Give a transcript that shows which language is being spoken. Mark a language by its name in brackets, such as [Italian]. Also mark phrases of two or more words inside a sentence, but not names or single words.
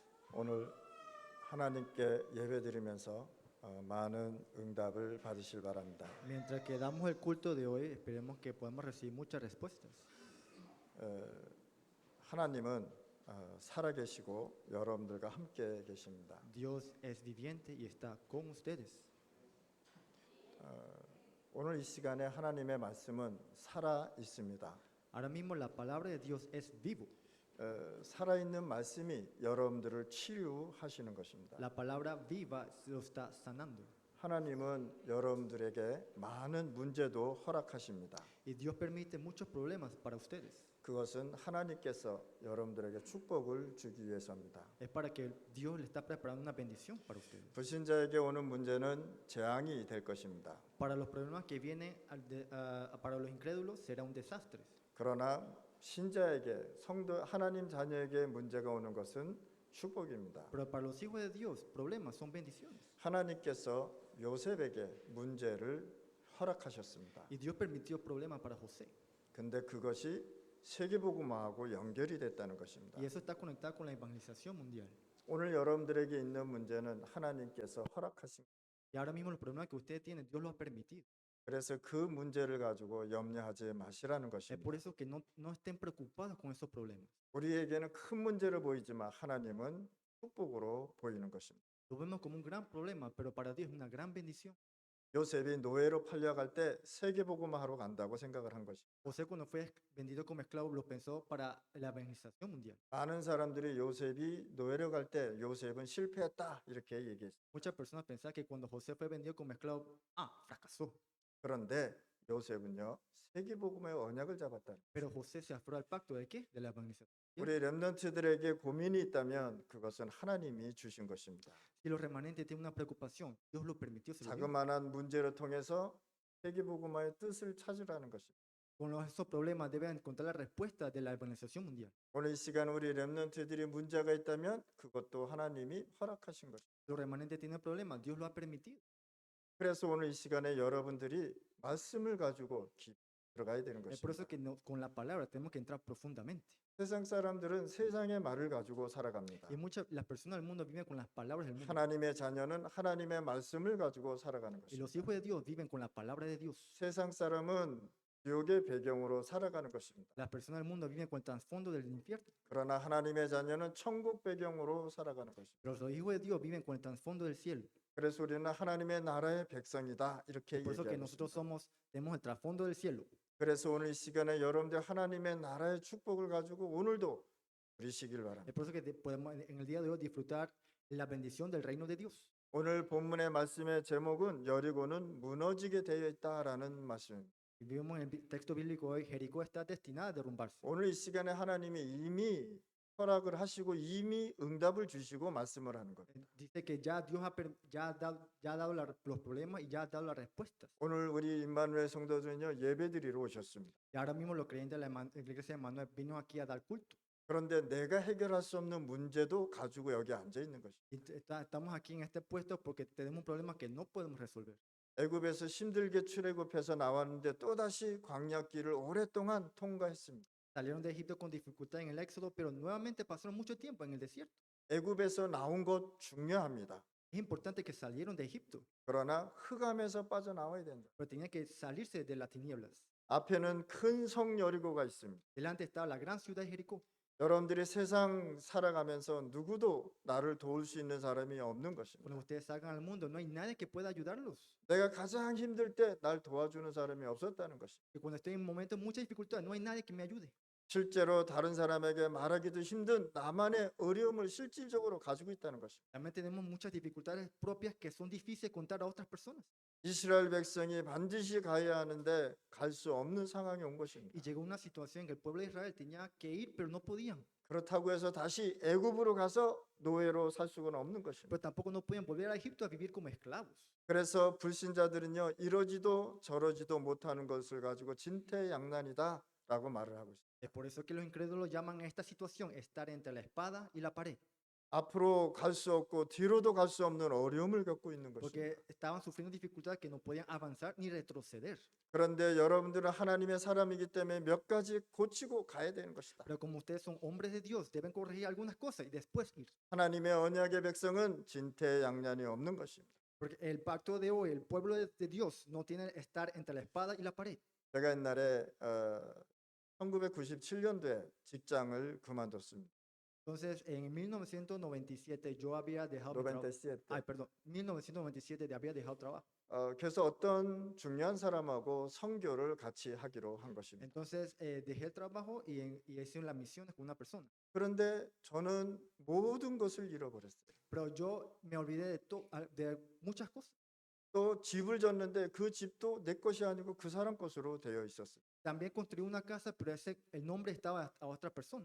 [Korean] 오늘 하나님께 예배드리면서 많은 응답을 받으실 바랍니다. [Spanish] Mientras que damos el culto de hoy, esperemos que podamos recibir muchas respuestas. [Korean] 하나님은 살아계시고 여러분들과 함께 계십니다. [Spanish] Dios es viviente y está con ustedes. [Korean] 오늘 이 시간에 하나님의 말씀은 살아 있습니다. [Spanish] Ahora mismo la palabra de Dios es vivo. [Korean] 살아있는 말씀이 여러분들을 치유하시는 것입니다. [Spanish] La palabra viva lo está sanando. [Korean] 하나님은 여러분들에게 많은 문제도 허락하십니다. [Spanish] Y Dios permite muchos problemas para ustedes. [Korean] 그것은 하나님께서 여러분들에게 축복을 주기 위해서입니다. [Spanish] Es para que Dios le está preparando una bendición para ustedes. [Korean] 불신자에게 오는 문제는 재앙이 될 것입니다. [Spanish] Para los problemas que vienen para los incrédulos será un desastre. [Korean] 그러나 신자에게 성도 하나님 자녀에게 문제가 오는 것은 축복입니다. [Spanish] Pero para los hijos de Dios, problemas son bendiciones. [Korean] 하나님께서 요셉에게 문제를 허락하셨습니다. [Spanish] Y Dios permitió problemas para José. [Korean] 근데 그것이 세계복음화하고 연결이 됐다는 것입니다. [Spanish] Y eso está conectado con la evangelización mundial. [Korean] 오늘 여러분들에게 있는 문제는 하나님께서 허락하신 [Spanish] Y ahora mismo los problemas que ustedes tienen, Dios los ha permitido. [Korean] 그래서 그 문제를 가지고 염려하지 마시라는 [Spanish] Es [Korean] 것입니다. [Spanish] por eso que no estén preocupados con esos problemas. [Korean] 우리에게는 큰 문제를 보이지만 하나님은 축복으로 보이는 것입니다. [Spanish] Lo vemos como un gran problema, pero para Dios es una gran bendición. [Korean] 요셉이 노예로 팔려갈 때 세계복음화하러 간다고 생각을 한 것입니다. [Spanish] José cuando fue vendido como esclavo lo pensó para la evangelización mundial. [Korean] 많은 사람들이 요셉이 노예로 갈 때 요셉은 실패했다 이렇게 얘기했어요. [Spanish] Muchas personas pensaban que cuando José fue vendido como esclavo, fracasó. [Korean] 그런데 요셉은요 세계복음의 언약을 잡았다. [Spanish] Pero José se aferró al pacto de qué? De la evangelización. [Korean] 우리 렘넌트들에게 고민이 있다면 그것은 하나님이 주신 것입니다. [Spanish] Si los remanentes tienen una preocupación, Dios lo permitió. Se lo dio. [Korean] 자그마한 문제를 통해서 세계복음화의 뜻을 찾으라는 것입니다. [Spanish] Con esos problemas deben encontrar la respuesta de la evangelización mundial. [Korean] 오늘 이 시간 우리 렘넌트들이 문제가 있다면 그것도 하나님이 허락하신 것입니다. [Spanish] Los remanentes tienen problemas, Dios lo ha permitido. [Korean] 그래서 오늘 이 시간에 여러분들이 말씀을 가지고 깊이 들어가야 되는 [Spanish] Es por eso [Korean] 것입니다. [Spanish] que con la palabra tenemos que entrar profundamente. [Korean] 세상 사람들은 세상의 말을 가지고 살아갑니다. [Spanish] Y las personas del mundo viven con las palabras del mundo. [Korean] 하나님의 자녀는 하나님의 말씀을 가지고 살아가는 [Spanish] Y los [Korean] 것입니다. [Spanish] hijos de Dios viven con la palabra de Dios. [Korean] 세상 사람은 지옥의 배경으로 살아가는 것입니다. [Spanish] Las personas del mundo viven con el trasfondo del infierno. [Korean] 그러나 하나님의 자녀는 천국 배경으로 살아가는 것입니다. [Spanish] Pero los hijos de Dios viven con el trasfondo del cielo. [Korean] 그래서 우리는 하나님의 나라의 백성이다 이렇게 [Spanish] Por eso que [Korean] 얘기하고 [Spanish] nosotros [Korean] 있습니다. [Spanish] tenemos el trasfondo del cielo. [Korean] 그래서 오늘 이 시간에 여러분들 하나님의 나라의 축복을 가지고 오늘도 누리시길 바랍니다. [Spanish] Es por eso que podemos en el día de hoy disfrutar la bendición del reino de Dios. [Korean] 오늘 본문의 말씀의 제목은 여리고는 무너지게 되어 있다라는 말씀입니다. [Spanish] Y vivimos en el texto bíblico hoy, Jericó está destinada a derrumbarse. [Korean] 오늘 이 시간에 하나님이 이미 허락을 하시고 이미 응답을 주시고 말씀을 하는 겁니다. [Spanish] Dice que ya Dios ya ha dado los problemas y ya ha dado las respuestas. [Korean] 오늘 우리 임마누엘 성도들은요 예배드리러 오셨습니다. [Spanish] Y ahora mismo los creyentes de la iglesia de Manuel vino aquí a dar culto. [Korean] 그런데 내가 해결할 수 없는 문제도 가지고 여기 앉아 있는 것입니다. [Spanish] Y estamos aquí en este puesto porque tenemos un problema que no podemos resolver. [Korean] 애굽에서 힘들게 출애굽해서 나왔는데 또다시 광야길을 오랫동안 통과했습니다. [Spanish] Salieron de Egipto con dificultad en el éxodo, pero nuevamente pasaron mucho tiempo en el desierto. [Korean] 애굽에서 나온 것 중요합니다. [Spanish] Es importante que salieron de Egipto, [Korean] 그러나 흑암에서 빠져나와야 된다. [Spanish] pero tenían que salirse de las tinieblas. [Korean] 앞에는 큰 성 여리고가 있습니다. [Spanish] Delante estaba la gran ciudad de Jericó. [Korean] 여러분들이 세상 살아가면서 누구도 나를 도울 수 있는 사람이 없는 것입니다. [Spanish] Cuando ustedes salgan al mundo, no hay nadie que pueda ayudarlos. [Korean] 내가 가장 힘들 때 날 도와주는 사람이 없었다는 것입니다. [Spanish] Y cuando estoy en momentos de mucha dificultad, no hay nadie que me ayude. [Korean] 실제로 다른 사람에게 말하기도 힘든 나만의 어려움을 실질적으로 가지고 있다는 것입니다. [Spanish] También tenemos muchas dificultades propias que son difíciles contar a otras personas. [Korean] 이스라엘 백성이 반드시 가야 하는데 갈 수 없는 상황이 온 것입니다. [Spanish] Y llegó una situación en que el pueblo de Israel tenía que ir, pero no podían. [Korean] 그렇다고 해서 다시 애굽으로 가서 노예로 살 수는 없는 것입니다. [Spanish] Pero tampoco no podían volver a Egipto a vivir como esclavos. [Korean] 그래서 불신자들은요 이러지도 저러지도 못하는 것을 가지고 진퇴양난이다라고 말을 하고 있습니다. [Spanish] Es por eso que los incrédulos llaman a esta situación estar entre la espada y la pared. [Korean] 앞으로 갈 수 없고 뒤로도 갈 수 없는 어려움을 겪고 있는 것입니다. [Spanish] porque estaban sufriendo dificultades que no podían avanzar ni retroceder. [Korean] 그런데 여러분들은 하나님의 사람이기 때문에 몇 가지 고치고 가야 되는 것이다. [Spanish] Pero como ustedes son hombres de Dios, deben corregir algunas cosas y después ir. [Korean] 하나님의 언약의 백성은 진퇴양난이 없는 것입니다. [Spanish] Porque el pacto de hoy, el pueblo de Dios, no tiene que estar entre la espada y la pared. [Korean] 제가 옛날에 1997년도에 직장을 그만뒀습니다. [Spanish] Entonces, en 1997 yo había dejado mi trabajo. 97. Ay, perdón, 1997 había dejado trabajo. [Korean] 그래서 어떤 중요한 사람하고 선교를 같이 하기로 한 것입니다. [Spanish] Entonces, dejé el trabajo y hice las misiones con una persona. [Korean] 그런데 저는 모든 것을 잃어버렸어요. [Spanish] Pero yo me olvidé de muchas cosas. [Korean] 또 집을 졌는데 그 집도 내 것이 아니고 그 사람 것으로 되어 있었어요. [Spanish] También construí una casa, pero el nombre estaba a otra persona.